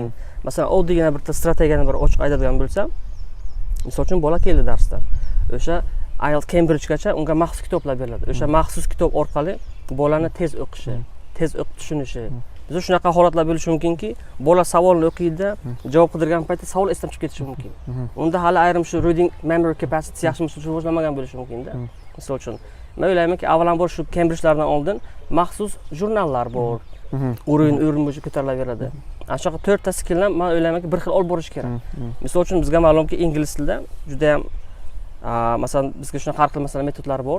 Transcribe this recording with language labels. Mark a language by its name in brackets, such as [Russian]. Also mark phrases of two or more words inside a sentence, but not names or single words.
[Uzbek] Masalan, oddiygina bir strategiyani bir ochiq aytadigan bo'lsam, misol uchun bola keldi darsda. O'sha IELTS Cambridgegacha unga maxsus kitoblar beriladi. O'sha maxsus kitob orqali bolani tez o'qishi, tez o'qib tushunishi. Bizda shunaqa holatlar bo'lishi mumkinki, bola savolni o'qiydi, javob qidirgan paytda savol esdan chiqib ketishi mumkin. Unda hali ayrim shu [English] reading memory capacity [Uzbek] yaxshi rivojlanmagan bo'lishi mumkin-da. Misol uchun, men o'ylaymanki, avvalambor shu Cambridge'lardan oldin maxsus jurnallar bor. O'rin bo'yicha ko'tarilaveradi. Ana shunaqa 4 ta skillni men o'ylaymanki, bir xil olib borish kerak. Misol uchun bizga ma'lumki, ingliz tilida juda ham masalan bizga shunaqa har xil masalan metodlar bor.